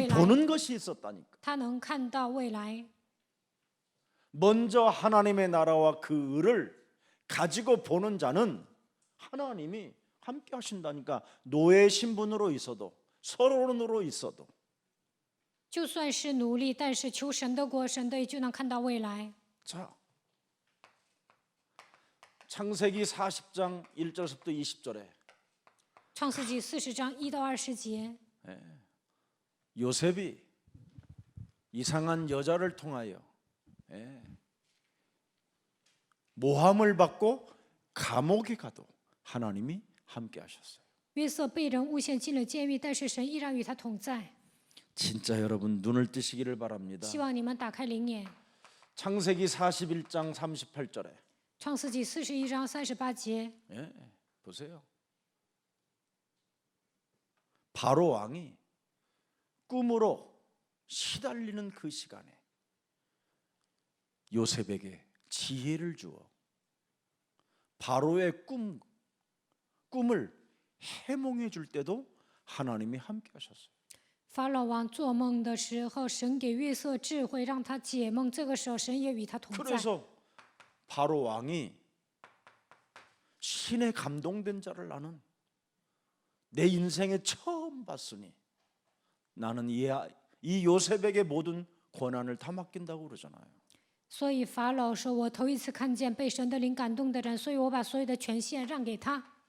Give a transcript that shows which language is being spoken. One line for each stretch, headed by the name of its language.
Chinese: 未来，
Korean: 보는 것이 있었다니까.
Chinese: 他能看到未来。
Korean: 먼저 하나님의 나라와 그 의를 가지고 보는 자는 하나님이 함께 하신다니까. 노예 신분으로 있어도 서론으로 있어도
Chinese: 就算是奴隶，但是求神的国，神的义就能看到未来。
Korean: 자, 창세기 40장 1절부터 20절에
Chinese: 创世纪40章1到20节，
Korean: 요셉이 이상한 여자를 통하여 모함을 받고 감옥에 가도 하나님이 함께 하셨어요.
Chinese: 约瑟被人诬陷进了监狱，但是神依然与他同在。
Korean: 진짜 여러분 눈을 뜨시기를 바랍니다.
Chinese: 希望你们打开灵眼。
Korean: 창세기 41장 38절에
Chinese: 创世纪41章38节，
Korean: 보세요. 바로 왕이 꿈으로 시달리는 그 시간에 요셉에게 지혜를 주어 바로의 꿈을 해몽해 줄 때도 하나님이 함께 하셨어요.
Chinese: 法老王做梦的时候，神给约瑟智慧，让他解梦。这个时候，神也与他同在。
Korean: 그래서 바로 왕이 신에 감동된 자를 나는 내 인생에 처음 봤으니 나는 이 요셉에게 모든 권한을 다 맡긴다고 그러잖아요.
Chinese: 所以法老说：“我头一次看见被神的灵感动的人，所以我把所有的权限让给他。